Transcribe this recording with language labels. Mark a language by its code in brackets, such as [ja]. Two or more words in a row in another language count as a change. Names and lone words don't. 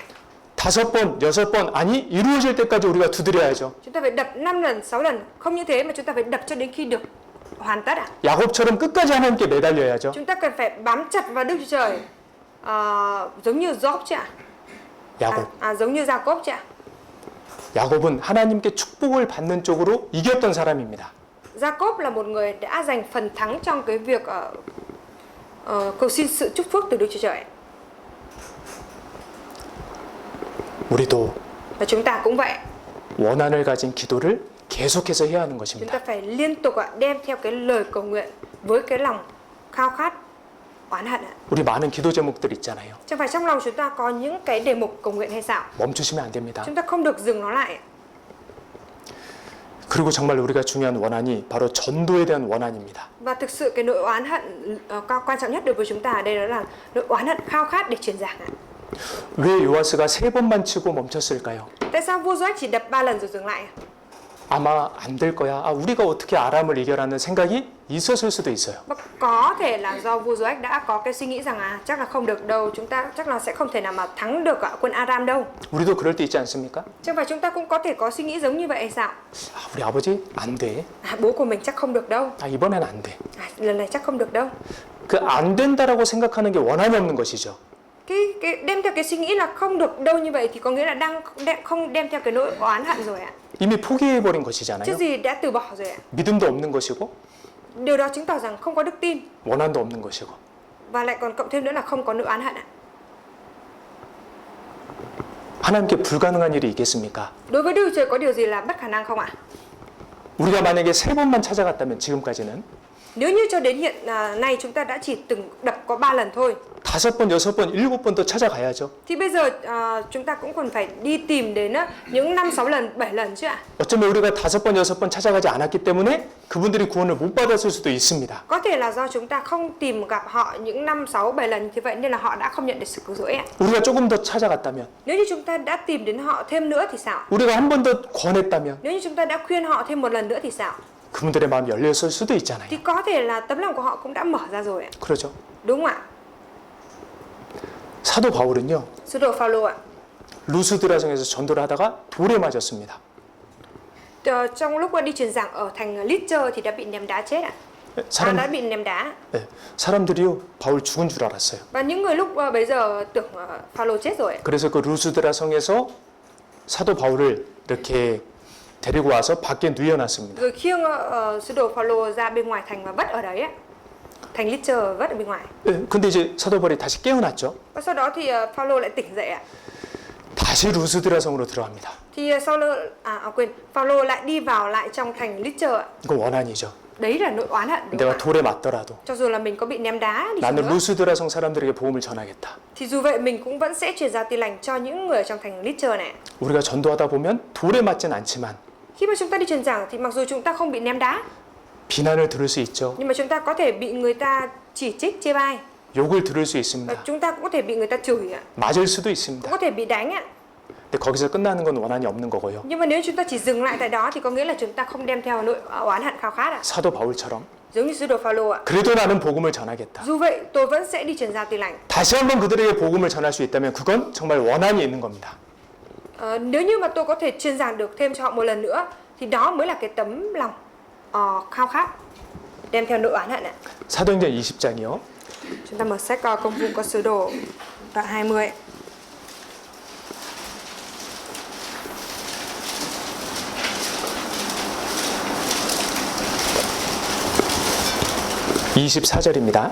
[ko] 5번, 6번, 아니 이루어질 때까지 우리가 두드려야죠. [vi] Chúng ta phải đập 5 lần, 6 lần. Không như thế mà chúng ta phải đập cho đến khi được hoàn tất ạ? [ko] 야곱처럼 끝까지 하나님께 매달려야죠. [vi] Chúng ta cần phải bám chặt vào Đức Chúa Trời, giống như Job chứ ạ? [ko] 야곱. [vi] Giống như Jacob chứ ạ? [ko] 야곱은 하나님께 축복을 받는 쪽으로 이겼던 사람입니다. [vi] Jacob là một người đã giành phần thắng trong cái việc cầu xin sự chúc phước từ Đức Chúa Trời. [ko] 우리도 [vi] Và chúng ta cũng vậy. [ko] 원한을 가진 기도를 계속해서 해야 하는 [vi] Chúng [ko] 것입니다. [vi] ta phải liên tục đem theo cái lời cầu nguyện với cái lòng khao khát oán hận ạ. [ko] 우리 많은 기도 제목들 있잖아요. [vi] Chẳng phải trong lòng chúng ta có những cái đề mục cầu nguyện hay sao? [ko] 멈추시면 안 됩니다. [vi] Chúng ta không được dừng nó lại. [ko] 그리고 정말 우리가 중요한 원한이 바로 전도에 대한 원한입니다. [vi] Và thực sự cái nỗi oán hận quan trọng nhất đối với chúng ta ở đây đó là nỗi oán hận khao khát để truyền giảng ạ. [ko] 왜 요아스가 3번만 치고 멈췄을까요? [vi] Tại sao vua Joách chỉ đập 3 lần rồi dừng lại? [ko] 아마 안 될 거야. 우리가 어떻게 아람을 이겨라는 생각이 있었을 수도 있어요. [vi] Và có thể là do vua Joách đã có cái suy nghĩ rằng chắc là không được đâu, chúng ta chắc là sẽ không thể nào mà thắng được quân Aram đâu. [ko] 우리도 그럴 때 있지 않습니까? [vi] Chẳng phải chúng ta cũng có thể có suy nghĩ giống như vậy hay sao? [ko] 우리 아버지 안 돼. [vi] Bố của mình chắc không được đâu. [ko] 이번엔 안 돼. [vi] Lần này chắc không được đâu. [ko] 그 안 된다라고 생각하는 게 원한이 없는 것이죠. [vi] Cái đem theo cái suy nghĩ là không được đâu như vậy thì có nghĩa là không đem theo cái nỗi oán hận rồi ạ. [ko] 이미 포기해버린 [vi] Chứ [ko] 것이잖아요. [vi] gì đã từ bỏ rồi ạ. [ko] 믿음도 없는 것이고 [vi] Điều đó chứng tỏ rằng không có đức tin [ko] 원한도 없는 것이고 [vi] và lại còn cộng thêm nữa là không có nỗi oán hận ạ. [ko] 하나님께 불가능한 일이 있겠습니까? [vi] Đối với Đức Chúa Trời có điều gì là bất khả năng không ạ? [ko] 우리가 만약에 3번만 찾아갔다면 지금까지는 [vi] Nếu như cho đến hiện nay chúng ta đã chỉ từng đập có 3 lần thôi [ko] 5번, 6번, 7번 또 찾아가야죠. [vi] thì bây giờ chúng ta cũng còn phải đi tìm đến những 5, 6 lần, 7 lần chứ ạ. [ko] 어쩌면 우리가 5번, 6번 찾아가지 않았기 때문에 그분들이 구원을 못 받았을 수도 있습니다. [vi] Có thể là do chúng ta không tìm gặp họ những 5, 6, 7 lần như vậy nên là họ đã không nhận được sự cứu rỗi ạ. [ko] 우리가 조금 더 찾아갔다면, [vi] Nếu như chúng ta đã tìm đến họ thêm nữa thì sao? [ko] 우리가 한 번 더 권했다면 [vi] Nếu như chúng ta đã khuyên họ thêm một lần nữa thì sao? [ko] 그분들의 마음이 열렸을 수도 있잖아요. [vi] Thì có thể là tấm lòng của họ cũng đã mở ra rồi ạ. [ko] 그러죠. [vi] Đúng không ạ? [ko] 사도 바울은요. [vi] Sứ đồ Phaolô ạ. [ko] 루스드라성에서 전도를 하다가 돌에 맞았습니다. [vi] Trong lúc đi truyền giảng ở thành Lystra thì đã bị ném đá chết ạ. Đã bị ném đá. [ko] 네, 사람들이요 바울 죽은 줄 알았어요. [vi] Và những người lúc bây giờ tưởng Phaolô chết rồi. [ko] 그래서 그 루스드라성에서 사도 바울을 이렇게 데리고 와서 밖에 누워놨습니다. [vi] Rồi khiêng sứ đồ Phaolô ra bên ngoài thành và vất ở đấy ạ. Thành Lystra vất ở bên ngoài. [ko] 네, 근데 이제 사도 바울이 다시 깨어났죠. [vi] Và sau đó thì Phaolô lại tỉnh dậy ạ. [ko] 다시 루스드라성으로 들어갑니다. [vi] Thì Phaolô lại đi vào lại trong thành Lystra ạ. [ko] 이거 원한이죠. [vi] Đấy là nỗi oán hận đúng [ko] 내가 [vi] không ạ? [ko] 돌에 맞더라도 [vi] Cho dù là mình có bị ném đá đi chăng [ko] 나는 [vi] nữa, [ko] 루스드라성 사람들에게 복음을 전하겠다. [vi] thì dù vậy mình cũng vẫn sẽ truyền giao tin lành cho những người ở trong thành Lystra này. [ko] 우리가 전도하다 보면 돌에 맞진 않지만 [vi] Khi mà chúng ta đi truyền giảng thì mặc dù chúng ta không bị ném đá, [ko] 비난을 들을 수 있죠. [vi] nhưng mà chúng ta có thể bị người ta chỉ trích, chê bai, [ko] 욕을 들을 수 [vi] và [ko] 있습니다. [vi] chúng ta cũng có thể bị người ta chửi ạ, [ko] 맞을 수도 [vi] cũng [ko] 있습니다. [vi] có thể bị đánh ạ. [ko] 근데 거기서 끝나는 건 원한이 없는 거고요. [vi] Nhưng mà nếu chúng ta chỉ dừng lại tại đó thì có nghĩa là chúng ta không đem theo nỗi oán hận khao khát ạ. [ko] 사도 바울처럼 [vi] Giống như sứ đồ Phaolô ạ. [ko] 그래도 나는 복음을 전하겠다. [vi] Dù vậy tôi vẫn sẽ đi truyền giao tin lành. [ko] 다시 한번 그들에게 복음을 전할 수 있다면 그건 정말 원한이 있는 겁니다. [vi] Nếu như mà tôi có thể truyền giảng được thêm cho họ một lần nữa thì đó mới là cái tấm lòng khao khát đem theo nỗi oán hận ạ. [ko] 사도행전 20장이요. [vi] Chúng ta mở sách Công vụ các sứ đồ đoạn 20. [ko] (24절입니다)